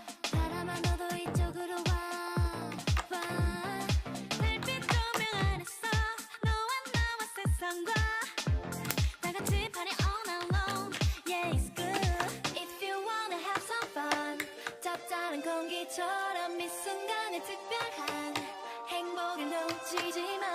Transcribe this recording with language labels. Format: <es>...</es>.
<ko>바람아 너도 이쪽으로 와. 별빛 조명 안에서 너와 나와 세상과 다 같이</ko> <en>party all night long. Yeah, it's good. If you wanna have some fun.</en> <ko>잡다른 공기처럼 이 순간에 특별한 행복을 놓치지 마.</ko>